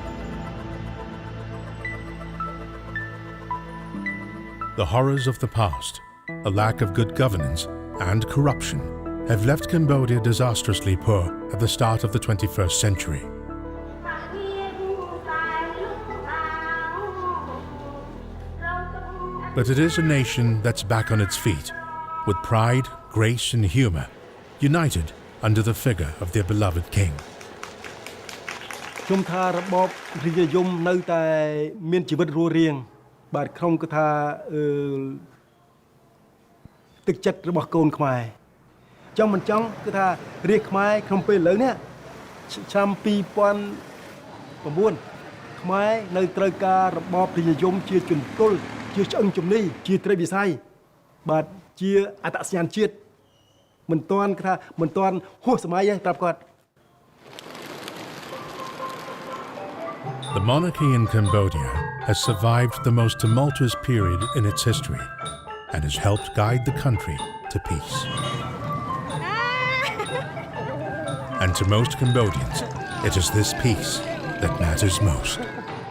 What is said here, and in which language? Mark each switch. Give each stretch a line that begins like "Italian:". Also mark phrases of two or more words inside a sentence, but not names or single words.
English: The horrors of the past, a lack of good governance, and corruption have left Cambodia disastrously poor at the start of the 21st century. But it is a nation that's back on its feet, with pride, grace, and humor, united under the figure of their beloved king.
Khmer: ខ្ញុំថារបបរាជនិយមនៅតែមានជីវិតរស់រានបាទខ្ញុំគឺថាទឹកចិត្តរបស់កូនខ្មែរចង់មិនចង់គឺថារាជខ្មែរក្នុងពេលឥឡូវនេះឆ្នាំ2009ខ្មែរនៅត្រូវការរបបរាជនិយមជាជំទល់ជាឆ្អឹងជំនីជាត្រីវិស័យបាទជាអត្តសញ្ញាណជាតិមិនទាន់ថាមិនទាន់ហួសសម័យទេប្រាប់គាត់
English: The monarchy in Cambodia has survived the most tumultuous period in its history and has helped guide the country to peace. And to most Cambodians, it is this peace that matters most.